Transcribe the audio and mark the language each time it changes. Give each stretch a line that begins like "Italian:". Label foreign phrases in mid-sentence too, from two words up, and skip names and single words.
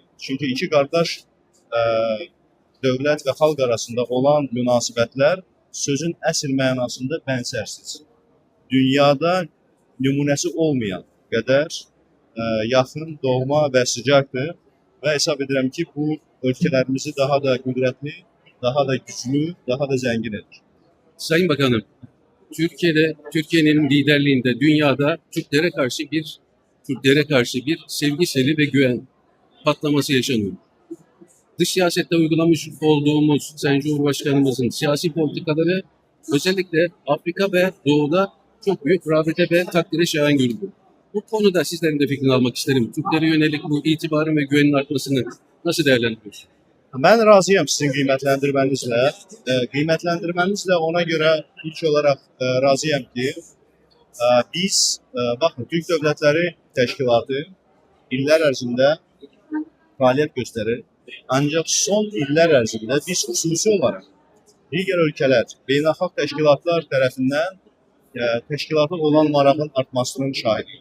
Azerbaijani: Çünki iki qardaş dövlət və xalq arasında olan münasibətlər sözün əsl mənasında bənzərsiz. Dünyada nümunəsi olmayan qədər yaxın, doğma və sıcaqdır və hesab edirəm ki, bu ölkələrimizi daha da qüdrətli, daha da güclü, daha da zəngin edir.
Turkish: Sayın Bakanım, Türkiye'nin liderliğinde dünyada Türklere karşı bir sevgi seli ve güven patlaması yaşanıyor. Dış siyasette uygulamış olduğumuz Sayın Cumhurbaşkanımızın siyasi politikaları özellikle Afrika ve Doğu'da çok büyük rağbete ve takdire şayan görüldü. Bu konuda sizlerin de fikrini almak isterim. Türklere yönelik bu itibarın ve güvenin artmasını nasıl değerlendiriyorsunuz?
Azerbaijani: Mən razıyam sizin qiymətləndirmənizlə. Qiymətləndirmənizlə ona görə ilk olaraq razıyam ki, biz, baxın, Türk Dövlətləri Təşkilatı illər ərzində fəaliyyət göstərir. Ancaq son illər ərzində biz xüsusi olaraq digər ölkələr, beynəlxalq təşkilatlar tərəfindən təşkilata olan marağın artmasının şahidi.